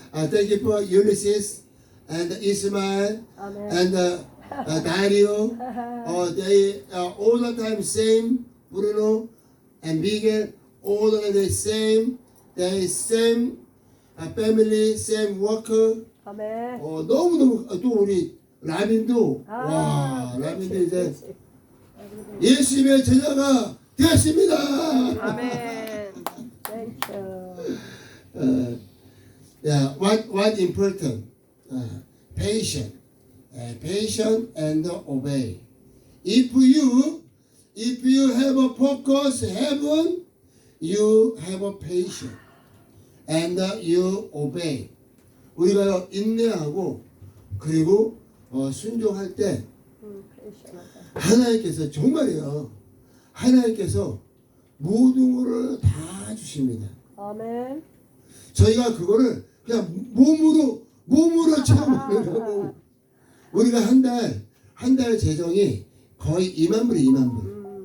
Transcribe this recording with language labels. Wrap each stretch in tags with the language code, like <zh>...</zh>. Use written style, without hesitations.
<en>Thank you for Ulysses and Ismail</en> <ko>아멘.</ko> <en>and Dario. They are all the time same. Bruno and Miguel, all the time same. They same family, same worker.</en> <ko>아멘. 너무너무 또 우리 라빈도 와 라빈도 이제 예수님의 제자가 되었습니다. 아멘.</ko> <en>Thank you. Yeah, what important? Patient, patient and obey. If you have a focus heaven, you have a patient and you obey.</en> <ko>우리가 인내하고 그리고 순종할 때 패션하다. 하나님께서 정말이요. 하나님께서 모든 것을 다 주십니다. 아멘. 저희가 그거를 그냥 몸으로 체험하는 거고 우리가 한 달 재정이 거의 2만 불이 2만 불.</ko>